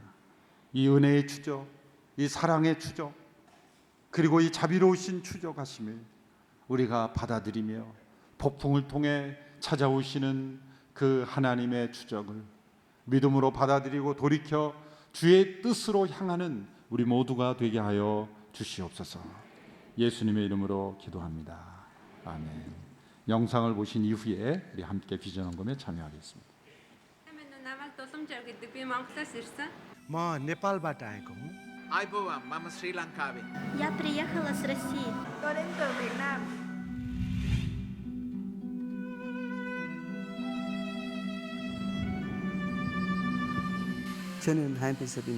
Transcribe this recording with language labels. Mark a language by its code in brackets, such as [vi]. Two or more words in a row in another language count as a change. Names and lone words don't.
[ko] 이 은혜의 추적, 이 사랑의 추적, 그리고 이 자비로우신 추적하심을 우리가 받아들이며 폭풍을 통해 찾아오시는 그 하나님의 추적을 믿음으로 받아들이고 돌이켜 주의 뜻으로 향하는 우리 모두가 되게 하여 주시옵소서. 예수님의 이름으로 기도합니다. 아멘. 영상을 보신 이후에 우리 함께 비전 헌금에 참여하겠습니다. [ne] म नेपालबाट आएको हुँ। [si] ආයුබෝවන් මම ශ්‍රී ලංකාවෙ [ru] Я приехала с России. [vi] Tôi đến từ Việt Nam. [ko] 저는 한편섭입니다.